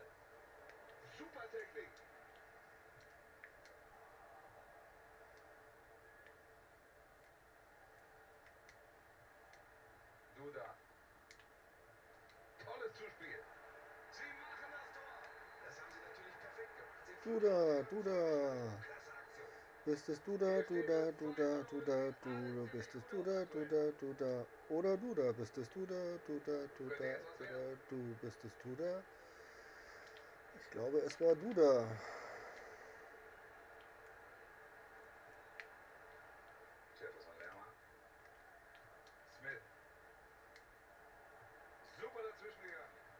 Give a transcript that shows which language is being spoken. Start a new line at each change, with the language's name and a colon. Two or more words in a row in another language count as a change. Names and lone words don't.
German: Super Technik. Duda. Tolles Zuspiel. Sie machen das Tor. Das haben sie natürlich perfekt gemacht. Sie Duda. klasse Aktion. Bist es Duda, Duda, Duda, Duda, du bist es Duda, Duda, Duda. Oder Duda, bist es Duda, Duda, Duda, Duda, du bist es Duda. Ich glaube, es war Duda. Jefferson Lerner. Smith. Super dazwischen gegangen.